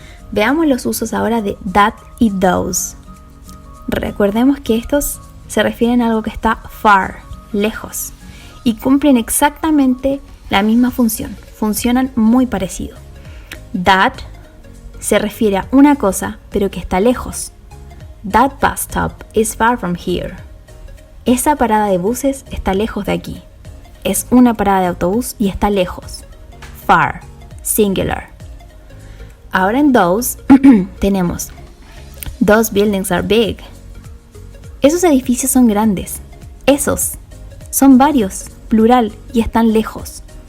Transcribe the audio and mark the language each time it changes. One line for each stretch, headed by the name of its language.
Spanish: Veamos los usos ahora de that y those. Recordemos que estos se refieren a algo que está far, lejos, y cumplen exactamente la misma función. Funcionan muy parecido. That se refiere a una cosa, pero que está lejos.
English: That bus stop is far from here.
Spanish: Esa parada de buses está lejos de aquí. Es una parada de autobús y está lejos. Far, singular. Ahora en those tenemos
English: those buildings are big.
Spanish: Esos edificios son grandes. Esos son varios, plural, y están lejos.